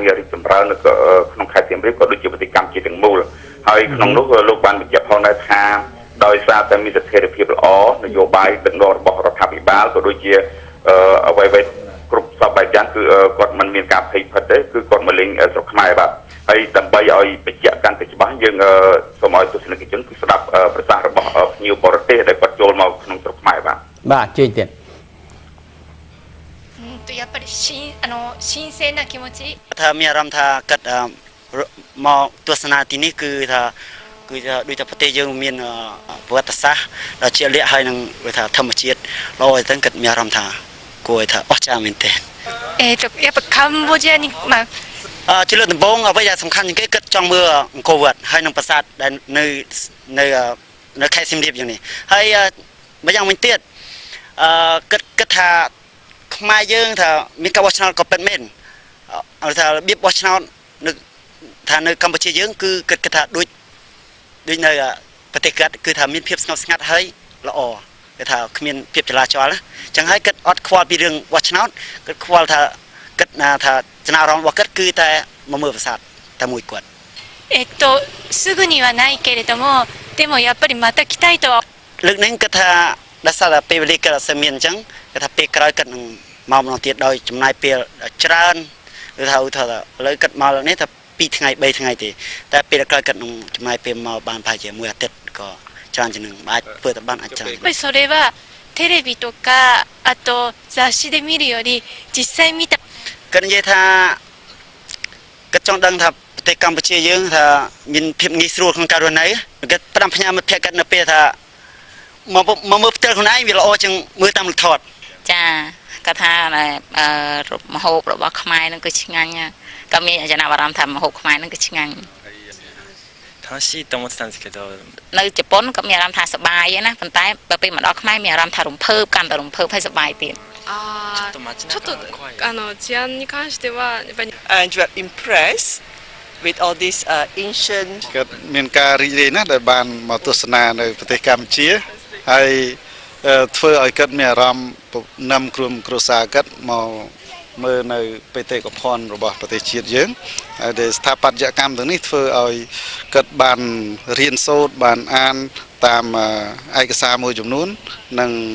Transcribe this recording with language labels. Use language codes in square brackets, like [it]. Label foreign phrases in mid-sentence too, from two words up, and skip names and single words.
[km] ងាររីកចម្រើននៅក្នុងខេត្តសៀមរាបក៏ដូចជាប្រតិកម្មជាតិទាំងមូលហើយក្នុងនោះលោកបានបញ្ជាក់ផងដែរថាដោយសារតែមានស្ថិរភាពល្អនយោបាយដឹកនាំរបស់រដ្ឋាភិបាលក៏ដូចជាអ្វីគ្រប់សពបែបយ៉ាងគឺគាត់មិនមានការភ័យភិតទេគឺគាត់មកលេងស្រុកខ្មែរបាទហើយដើម្បីឲ្យបញ្ជាក់កាន់តែច្បាស់យើងសូមឲ្យទស្សនិកជនគឺស្ដាប់ប្រសាសន៍របស់ភ្ញៀវបរទេសដែលគាត់ចូលមកក្នុងស្រុកខ្មែរ បាទជឿទៀត [ja] やっぱり新鮮な気持ち [km] ថាមានអារម្មណ៍ថាគិតមកទស្សនាទីនេះគឺថាដូចថាប្រទេសយើងមានប្រវត្តិសាស្ត្រដ៏ជាក់លាក់ហើយនឹងថាធម្មជាតិល្អអញ្ចឹងគិតមានអារម្មណ៍ថាគួរឲ្យថាអស្ចារ្យមែនទែន [ja] やっぱカンボジアに [km] ជាលើកដំបូងអ្វីដែលសំខាន់ជាងគេគិតចង់មើលអង្គរវត្តហើយនឹងប្រាសាទដែលនៅខេត្តសៀមរាបយ៉ាងនេះហើយម្យ៉ាងវិញទៀតគិតថាខ្មែរយើងថាមានការបោះឆ្នោតក៏ពិតមែនថារបៀបបោះឆ្នោតនៅកម្ពុជាយើងគឺគិតថាដូចនៅ ប្រទេសគាត់គឺថាមានភាពស្ងប់ស្ងាត់ហើយល្អគេថាគ្មានភាពចលាចលណាចឹងហើយគាត់អត់ខ្វល់ពីរឿងបោះឆ្នោតគាត់ខ្វល់ថាគាត់ថាចំណារអារម្មណ៍របស់គាត់គឺតែមកមើលប្រាសាទតែមួយគាត់ [ja] すぐにはないけれどもでもやっぱりまた来たいと [km] លើកនេះគាត់ថាដោយសារតែពេលវេលាគាត់អត់សូវមានអញ្ចឹងគាត់ថាពេលក្រោយគាត់នឹងមកម្ដងទៀតដោយចំណាយពេលច្រើនឬថាឧទាហរណ៍ថាឥឡូវគាត់មកលើនេះថា2ថ្ងៃ3ថ្ងៃទេតែពេលក្រោយគាត់នឹងចំណាយពេលមកបានប្រហែលជាមួយអាទិត្យក៏ច្រើនជាងនឹងអាចធ្វើទៅបានអាចច្រើន [ja] やっぱりそれはテレビとかあと雑誌で見るより実際見た [km] គាត់និយាយថាគាត់ចង់ដឹងថាប្រទេសកម្ពុជាយើងថាមានភាពងាយស្រួលក្នុងការរស់នៅគាត់ផ្ដាំផ្ញើមិត្តភក្តិគាត់នៅពេលថាមកមើលផ្ទាល់ខ្លួនឯងវាល្អជាងមើលតាមរូបថត ចាគាត់ថាមហូបរបស់ខ្មែរនឹងគឺឆ្ងាញ់ក៏មានចំណាប់អារម្មណ៍ថាមហូបខ្មែរនឹងគឺឆ្ងាញ់ [ja] 楽しいと思ってたんですけど [km] នៅជប៉ុនក៏មានអារម្មណ៍ថាសប្បាយណាប៉ុន្តែពេលមកដល់ខ្មែរមានអារម្មណ៍ថារំភើបកាន់តែរំភើបហើយសប្បាយទៀត [ja] ちょっと治安に関してはやっぱり [en] And you are impressed with all this ancient [km] គាត់មានការរីករាយណាស់ដែលបានមកទស្សនានៅប្រទេសកម្ពុជាហើយធ្វើឲ្យគាត់មានអារម្មណ៍នាំក្រុមគ្រួសារគាត់មកមើលនៅបេតិកភណ្ឌរបស់ប្រទេសជាតិយើងហើយដែលស្ថាបត្យកម្មទាំងនេះធ្វើឲ្យគាត់បានរៀនសូត្របានអានតាមឯកសារមួយចំនួននិង